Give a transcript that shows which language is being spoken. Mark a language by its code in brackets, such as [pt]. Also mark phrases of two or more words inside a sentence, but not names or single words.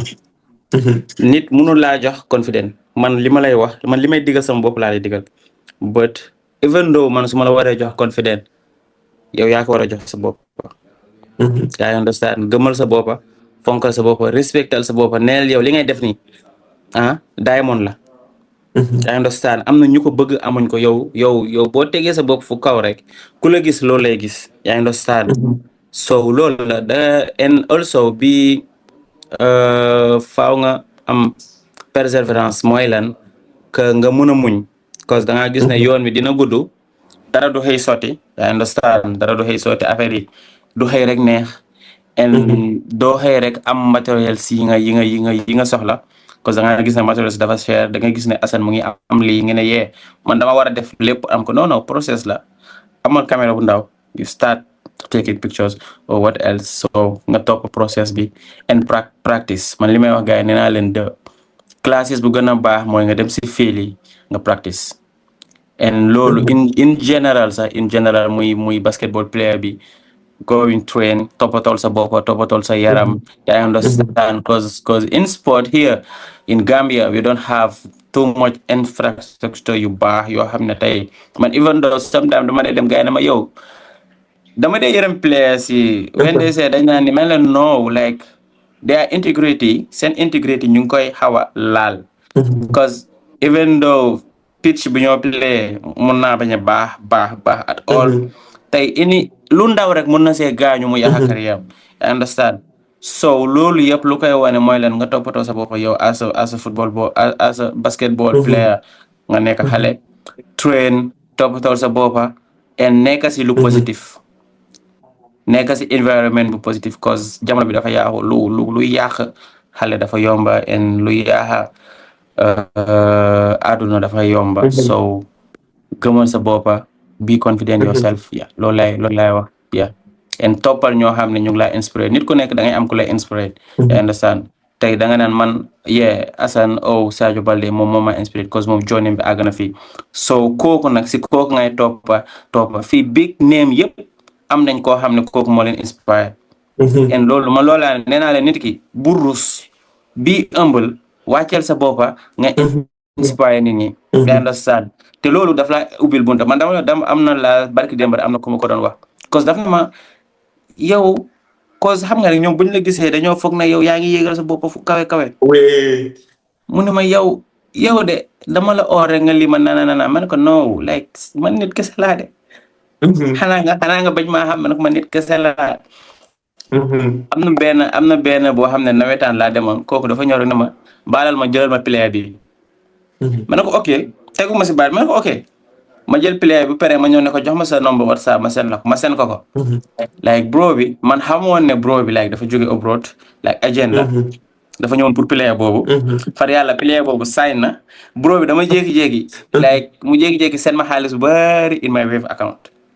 [wo] Nit mënul laa jox confident. Man li ma lay wax, man li may digal sama bopp laa lay digal. [en] But even though [wo] man su ma la waree jox confident, yow yaa ko war a jox sa bopp. [en] I understand, [wo] gëmal sa boppa, fonkal sa boppa, respectal sa boppa, neel yow li ngay def nii diamond la. [en] I understand, [wo] am na ñu ko bëgg amuñ ko, yow boo tegee sa bopp fu kaw rek ku la gis loolu lay gis. [en] I understand. [wo] So loolu la [en] and also [wo] bi faaw nga am perseverance mooy lan que nga mën a muñ, [fr] parce que [wo] da ngaa gis ne yoon wi dina gudd, dara du xëy sotti. [en] I understand, [wo] dara du xëy sotti, affaire yi du xëy rek neex, and doo xëy rek am matériel si yi nga soxla, [fr] parce que [wo] da nga gis ne matériel si dafa cher. Da nga gis ne Assane mu ngi am lii nga ne yee man dama war a def lépp am ko. Non process la. Amal caméra bu ndaw, [en] you start taking pictures or what else, so [wo] nga topp process bi [en] and practice. [wo] Man li may wax gars yi nee naa leen de classes bu gën a baax mooy nga dem si field yi nga practice. And loolu [en] in general [wo] sax, [en] in general [wo] muy [en] basketball player [wo] bi [en] going train, [wo] topatol sa bopa, topatol sa yaram. [en] I understand because in sport here in Gambia we don't have too much infrastructure you [wo] baax yoo xam ne tey man [en] even though sometimes [wo] dama dee dem gars yi ne ma yow dama dee yërëm players yi [en] when they say [wo] dañ naan ni mel leen no [en] like their integrity [wo] seen integrity ñu ngi koy xaw a laal [en] because even [wo] though pitch bi ñoo play mun naa bañ a baax [en] at all [wo] tey ini lu ndaw rek mun na see gaañu mu yàq carrière [en] I understand so [wo] loolu yëpp lu koy wane mooy leen nga toppatoo sa bopp yow [en] as a football ball as a basketball player [wo] nga nekk xale train toppatoo sa boppa and nekk si lu positif nekk si environment bu positif cause jamono bi dafa yaaxu lu yàq xale dafa yomba and lu yaaxa àdduna dafa yomba so gëmal sa boppa [en] be confident yourself [wo] loolu lay wax and toppal ñoo xam ne ñu ngi lay inspiré nit ku nekk da ngay am ku lay inspiré [en] you understand [wo] tey da nga naan man Hassan Sadio Balde moom moo ma inspiré cause moom journey bi àgg na fii so kooku nag si kooku ngay toppa fii [en] big name [wo] yëpp am nañ koo xam ne kooku moo leen inspiré and loolu ma loolaa nee naa leen nit ki bu rus bi humble wàcceel sa boppa nga inspire nit ñi [en] you understand [wo] te loolu daf la ubbil bunta man dama am na la barki démb am na ku ma ko doon wax cause daf na ma yow cause xam nga rek ñoom buñ la gisee dañoo foog na yow yaa ngi yéegal sa bopp fu kawe mu ne ma yow de dama la oo rek nga lii ma nana man ko no like man nit kese laa de xanaa nga bañ maa xam man ko man nit kese laa am na benn boo xam ne nawetaan laa demoon kooku dafa ñëw rek ne ma baalal ma jëlal ma player bi ma ne ko ok tegu ma si baat ma ne ko ok ma jël player bu pare ma ñëw ne ko jox ma sa number WhatsApp ma seen ko like bro bi man xamoon ne bro bi like dafa jóge abroad like agent la dafa ñëwoon pour player boobu far yàlla player boobu sign na bro bi dama jékki-jékki like mu jékki-jékki seen ma xaalis bu bari [en] in my Wave account